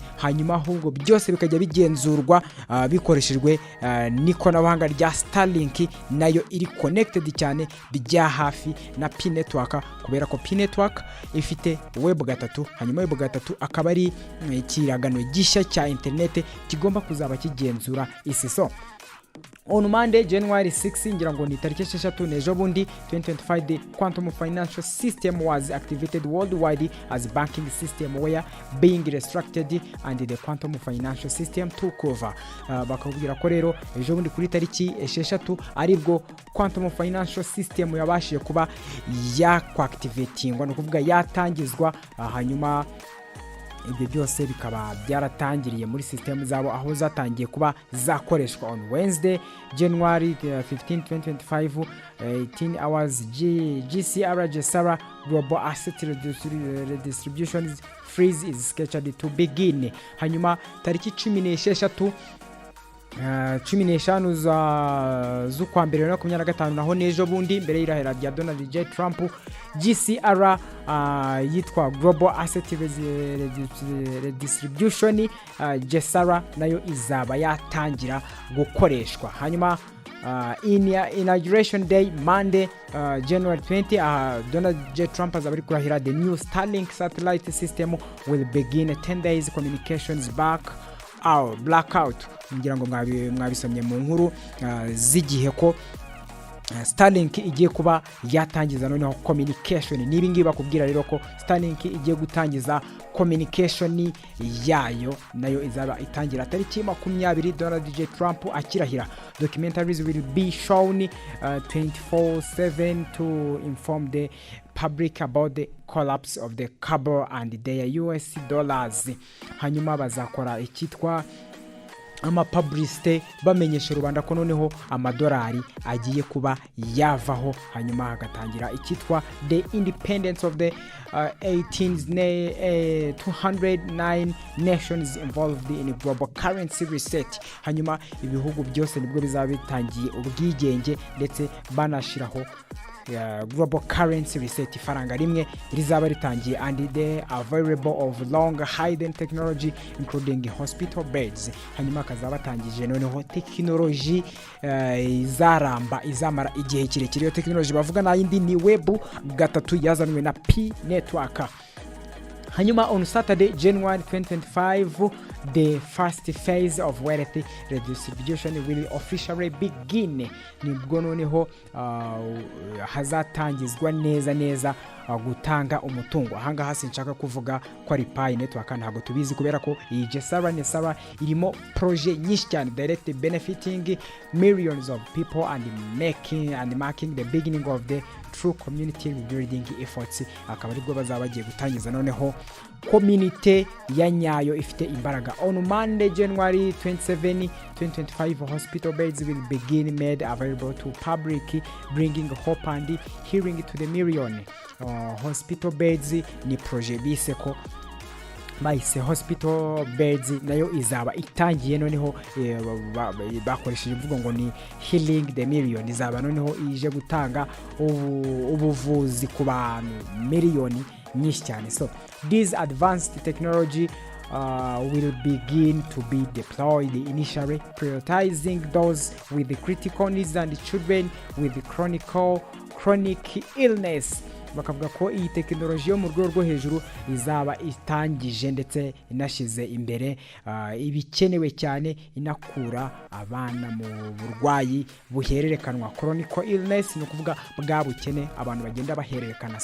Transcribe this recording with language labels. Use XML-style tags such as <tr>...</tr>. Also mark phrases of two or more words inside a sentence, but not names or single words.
<rw>Hanyuma ahubwo byose bikajya bigenzurwa bikoreshejwe n'ikoranabuhanga rya Starlink, nayo iri connected cyane bijya hafi na P network, kubera ko P network ifite web gatatu. Hanyuma web gatatu akaba ari ikiragano gishya cya internet kigomba kuzaba kigenzura isi.</rw> <en>So on Monday January</en> <rw>6 ngira ngo ni tariki 6 nejo bundi 2025,</rw> <en>the quantum financial system was activated worldwide as a banking system where being restructured and the quantum financial system took over.</en> <rw>Bakabwira ko rero ejo bundi kuri tariki 6 aribwo</rw> <en>quantum financial system</en> <rw>yabashije kuba yakwaactivatingwa, no kuvuga yatangizwa. Hanyuma ibyo byose bikaba byaratangiriye muri system zabo aho zatangiye kuba zakoreshwa</rw> <en>on Wednesday January 15 2025 18 hours Gesara Global Asset Redistribution freeze is scheduled to begin.</en> <rw>Hanyuma tariki 16 15 z'ukwa mbere na 2025 naho nejo bundi mbere y'irahera rya Donald J Trump GCR yitwa Global Asset Redistribution Gesara nayo izaba yatangira gukoreshwa.</rw> <en>Hanyuma inauguration day Monday January 20 Donald J Trump</en> <rw>azaba ari kurahira</rw> <en>the new Starlink satellite system will begin 10 days communications blackout.</en> <rw>Ngira ngo mwabisomye mu nkuru z'igihe ko Starlink igiye kuba yatangiza noneho communication. Nibi ngibi bakubwira rero ko Starlink igiye gutangiza communication yayo nayo izaba itangira tariki 20 Donald J Trump akirahira.</rw> <en>Documentaries will be shown 24/7 to inform the public about the collapse of the cable and their US dollars.</en> <rw>Hanyuma bazakora ikitwa publicity bamenyesha rubanda ko noneho amadolari agiye kuba yavaho. Hanyuma hagatangira ikitwa</rw> <en>the independence of the 209 nations involved in global currency reset.</en> <rw>Hanyuma ibihugu byose nibwo bizaba bitangiye ubwigenge ndetse banashiraho</rw> <en>global currency reset,</en> <rw>ifaranga rimwe rizaba ritangiye</rw> <en>and the available of long hidden technology including hospital beds.</en> <rw>Hanyuma kazaba tangije noneho technology izaramba izamara igihe kirekire. Iyo technology bavuga na yindi ni web 3 yazanwe na P network.</rw> <en>Hanyuma on Saturday January 2025 the first phase of wealth redistribution will officially begin.</en> <rw>Nibwo noneho hazatangizwa neza gutanga umutungo. Ahanga hasi nshaka kuvuga ko ari Pi network ntago tubizi kubera ko iyi Gesara-Nesara irimo project nyinshi cyane</rw> <en>direct benefiting millions of people and marking the beginning of the true community building efforts.</en> <rw>Akaba aribwo bazaba bagiye gutangiza noneho community ya nyayo ifite imbaraga.</rw> <en>On Monday January 27 2025 hospital beds will begin made available to public bringing hope and healing to the million. Hospital beds</en> <rw>ni project bise ko bahise</rw> <en>hospital beds</en> <rw>nayo izaba itangiye noneho bakoresheje imvugo ngo ni</rw> <en>healing the million.</en> <rw>Izaba noneho ije gutanga ubuvuzi ku bantu miliyoni nyinshi cyane.</rw> <en>So this advanced technology will begin to be deployed initially, prioritizing those with the critical needs and children with the chronic illness.</en> <rw>Bakavuga ko iyi technology yo mu rwego rwo hejuru izaba itangije ndetse inashize imbere ibikenewe cyane, inakura abana mu burwayi buhererekanwa</rw> <en>chronic illness,</en> <rw>no kuvuga bwa bukene abantu bagenda bahererekana.</rw>